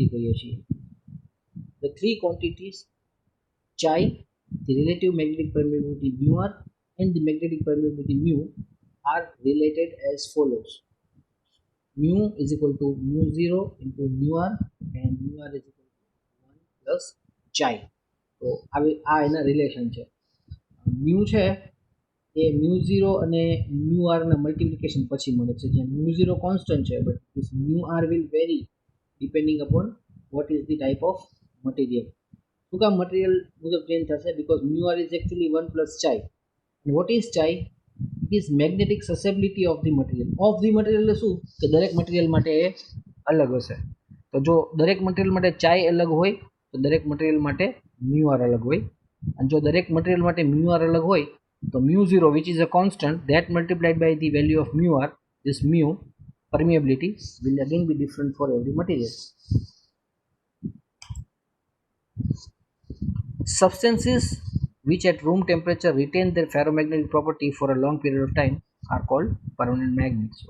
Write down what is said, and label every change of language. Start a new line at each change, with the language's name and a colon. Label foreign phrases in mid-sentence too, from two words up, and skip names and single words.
English: The three quantities chi, the relative magnetic permeability mu r, and the magnetic permeability mu are related as follows. Mu is equal to mu 0 into mu r, and mu r is equal to 1 plus chi.
Gujarati: So આ એના રિલેશન છે. mu છે એ mu 0 અને mu r ના મલ્ટિપ્લિકેશન પછી મળે છે, જ્યાં mu 0 કોન્સ્ટન્ટ છે,
English: but this mu r will vary depending upon what is the type of material.
Gujarati: શું કામ મટીરિયલ મુજબ ચેન્જ થશે?
English: because mu r is actually 1 plus chi. and what is chi? it is magnetic susceptibility of the material. of the material
Gujarati: એટલે શું કે દરેક મટીરિયલ માટે એ અલગ હશે. તો જો દરેક મટીરિયલ માટે chi અલગ હોય તો દરેક મટીરિયલ માટે mu r અલગ હોય, અને જો દરેક મટીરિયલ માટે mu r અલગ હોય તો
English: mu 0 which is a constant, that multiplied by the value of mu r, this mu permeability will again be different for every material. Substances which at room temperature retain their ferromagnetic property for a long period of time are called permanent magnets.